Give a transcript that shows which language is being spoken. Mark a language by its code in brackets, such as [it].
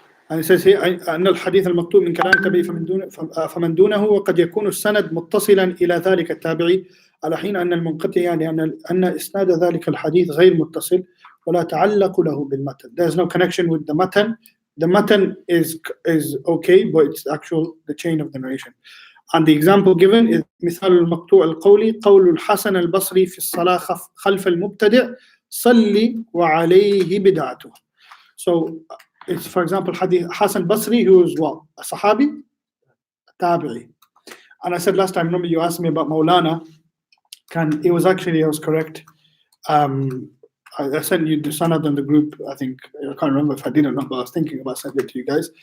[en] And it says here [ar] أن الحديث المكتوب من كلام التابعي فمن دونه وقد يكون السند متصلا إلى ذلك التابعي على حين أن المنقطع يعني أن إسناد ذلك الحديث غير متصل ولا تعلق له بالمتن. [en] There's no connection with the matan. The matan is okay, but it's the chain of the narration. And the example given is [ar] مثال المقطوع القولي قول الحسن البصري في الصلاة خلف المبتدئ صلي وعليه بدعته. [en] So it's, for example, Hadith Hassan Basri, who is what? A Sahabi? A Tabi'i. And I said last time, remember you asked me about Maulana. I was correct. I sent you the sanad in the group. I think, I can't remember if I did or not, but I was thinking about sending it to you guys.